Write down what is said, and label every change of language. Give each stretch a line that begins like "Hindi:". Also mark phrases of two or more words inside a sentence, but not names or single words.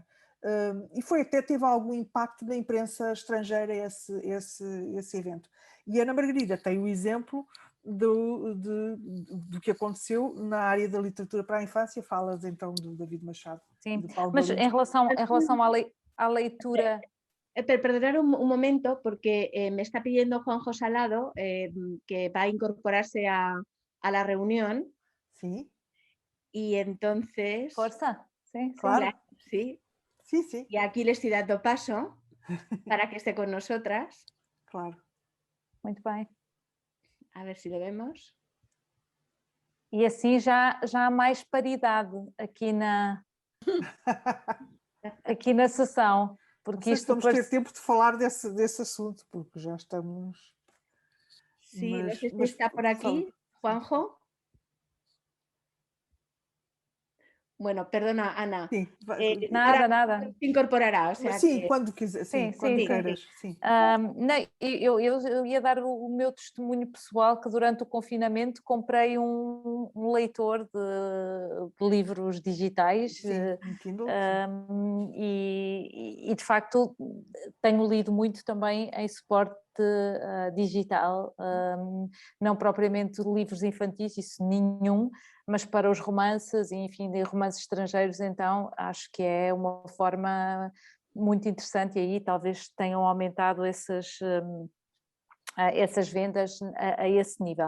Portuguese: E teve algum impacto na imprensa estrangeira esse evento. E Ana Margarida tem o exemplo do que aconteceu na área da literatura para a infância. Falas então do David Machado. Sim, mas em relação à leitura...
Spanish: Perdonar un momento, porque me está pidiendo Juanjo Salado que va a incorporarse a la reunión. Sí. Y entonces...
Portuguese: Força, sí, claro.
Spanish: Sí. Sí, sí. Y aquí le estoy dando paso para que esté con nosotras. Claro.
Portuguese: Muito bem.
Spanish: A ver si lo vemos.
Portuguese: E assim já há mais paridade aqui na sessão. Porque isto vamos ter tempo de falar desse assunto, porque já estamos...
Spanish: Sí, no sé si está por aquí, Juanjo. Bueno, perdona, Ana.
Portuguese: Sim, nada.
Spanish: Se incorporará, o sea
Portuguese: sim, quando quiser, quando queiras. Sim. Eu ia dar o meu testemunho pessoal, que durante o confinamento comprei um leitor de livros digitais. Um Kindle. E de facto tenho lido muito também em suporte digital, não propriamente livros infantis, isso nenhum, mas para os romances, e enfim, de romances estrangeiros, então acho que é uma forma muito interessante, e aí talvez tenham aumentado essas vendas a esse nível.